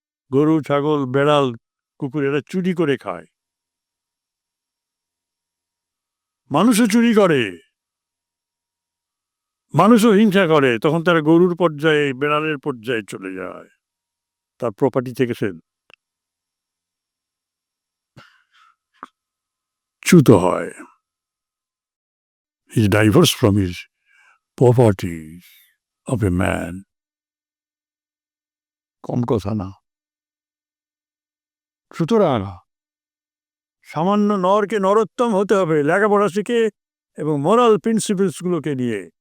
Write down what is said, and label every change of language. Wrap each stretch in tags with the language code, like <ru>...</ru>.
<bn>গরু, ছাগল, বেড়াল, কুকুর এরা চুরি করে খায়, মানুষও চুরি করে, মানুষও হিংসা করে। তখন তারা গরুর পর্যায়ে, বেড়ালের পর্যায়ে চলে যায়, তার প্রপার্টি থেকে সে চ্যুত হয়।</bn> <en>He is divorced from his property of a man.</en> <bn>কম কথা না। সুতরাং সামান্য নরকে নরোত্তম হতে হবে লেখাপড়া শিখে এবং মোরাল প্রিন্সিপলসগুলোকে নিয়ে।</bn>